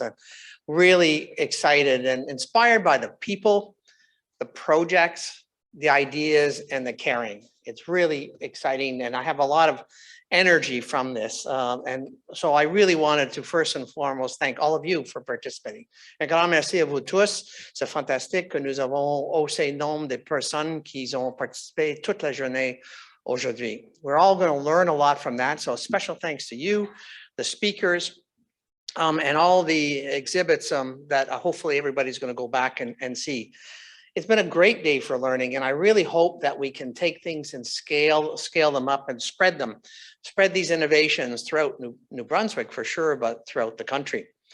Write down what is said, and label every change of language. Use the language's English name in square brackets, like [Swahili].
[English] I'm really excited and inspired by the people, the projects, the ideas, and the caring. It's really exciting, and I have a lot of energy from this. And so I really wanted to first and foremost thank all of you for participating. [French] Un grand merci à vous tous. C'est fantastique que nous avons aussi nombre de personnes qui ont participé toute la journée aujourd'hui. [English] We're all going to learn a lot from that. So special thanks to you, the speakers, and all the exhibits that hopefully everybody's going to go back and see. It's been a great day for learning, and I really hope that we can take things and scale them up and spread these innovations throughout New Brunswick for sure, but throughout the country.